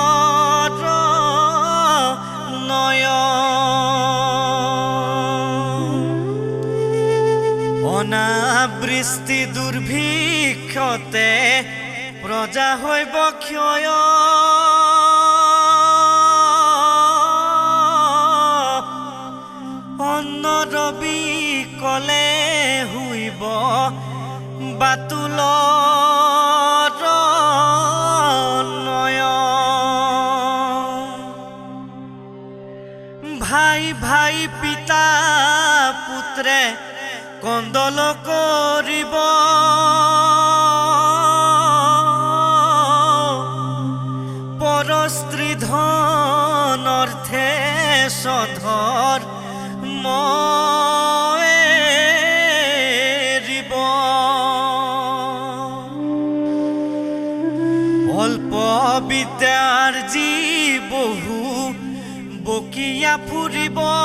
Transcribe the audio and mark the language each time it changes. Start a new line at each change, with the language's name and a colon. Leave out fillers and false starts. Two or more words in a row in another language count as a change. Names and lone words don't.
Assamese: নয় অনাবৃষ্টি দুৰ্ভিক্ষতে প্ৰজা হইব ক্ষয় অন্ন ৰবি কলে হইব বাতুল নয় ভাই ভাই পিতা পুত্ৰে কন্দল কৰিব পৰস্ত্ৰী ধনৰ্থে সধৰ এৰিব অল্প বিদ্যাৰ যি বহু বকিয়া ফুৰিব